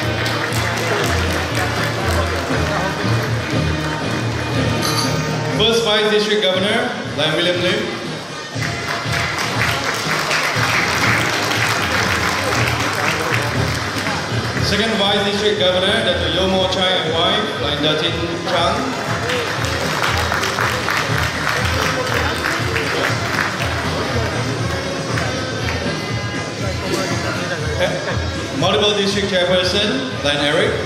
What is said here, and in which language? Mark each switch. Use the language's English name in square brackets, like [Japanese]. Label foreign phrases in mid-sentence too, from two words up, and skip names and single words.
[English] First Vice District Governor, Lion William Lim. Second Vice District Governor, Dr. Yomo Chai and wife, Lion Datin Chang. Multiple District Chairperson, Lion Eric.